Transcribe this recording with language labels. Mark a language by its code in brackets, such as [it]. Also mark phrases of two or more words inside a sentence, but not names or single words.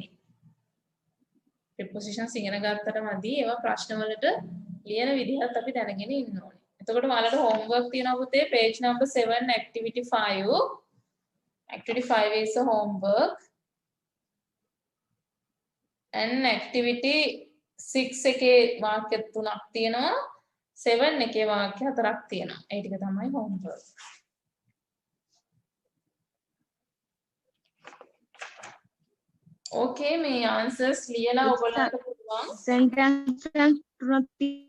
[si] prepositions ඉගෙන ගත්තට මදි ඒවා ප්‍රශ්න වලට ලියන විදිහත් අපි දැනගෙන ඉන්න ඕනේ. එතකොට ඔයාලට homework තියෙනවා පුතේ [en] page number 7 activity 5. Activity 5 is a homework. And activity 6 [si] එකේ වාක්‍ය 3ක් තියෙනවා. 7 එකේ වාක්‍ය 4ක් තියෙනවා. ඒ ටික තමයි homework. Okay, මේ answers ලියලා ඔයගොල්ලන්ට පුළුවන්. Sentence තුනක්